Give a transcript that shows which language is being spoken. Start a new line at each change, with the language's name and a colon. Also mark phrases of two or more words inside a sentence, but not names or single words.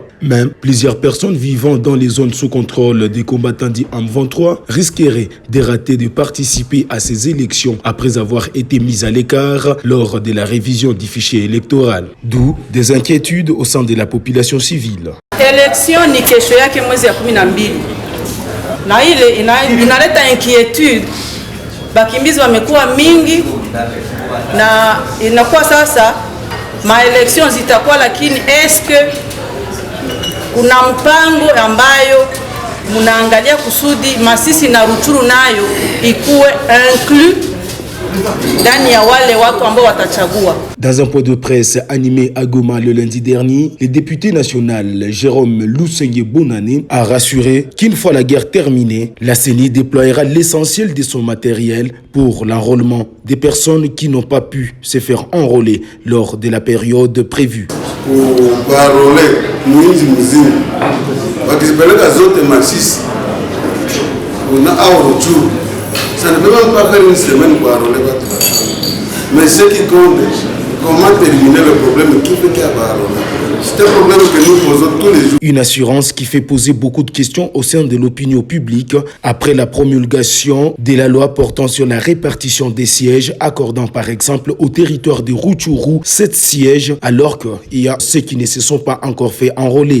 French: Même plusieurs personnes vivant dans les zones sous contrôle des combattants du AM23 risqueraient de rater de participer à ces élections après avoir été mises à l'écart lors de la révision du fichier électoral. D'où des inquiétudes au sein de la population civile.
Swahili: Élection ni kesho yake mwezi ya 12. na ile inaleta inquietude. Bakimbizi wamekuwa mingi na inakuwa sasa maelection zitakuwa, lakini eske kuna mpango ambayo munaangalia kusudi Masisi na Ruchuru nayo ikuwe inclus ndani ya wale watu ambao watachagua.
French: Dans un point de presse animé à Goma le lundi dernier, le député national Jérôme Lusenge Bonane a rassuré qu'une fois la guerre terminée, la CENI déployera l'essentiel de son matériel pour l'enrôlement des personnes qui n'ont pas pu se faire enrôler lors de la période prévue. Pour enrôler
Swahili: mwinzi mzima wakizipeleka zote Masisi na au Ruchuru,
French: ça ne peut même pas faire une semaine pour enrôler votre. Mais ce qui compte, comment terminer le problème qui fait qu'il y a enrôler. C'est un problème que nous posons tous les jours. Une assurance qui fait poser beaucoup de questions au sein de l'opinion publique après la promulgation de la loi portant sur la répartition des sièges, accordant par exemple au territoire de Rutshuru 7 sièges, alors qu'il y a ceux qui ne se sont pas encore fait enrôler.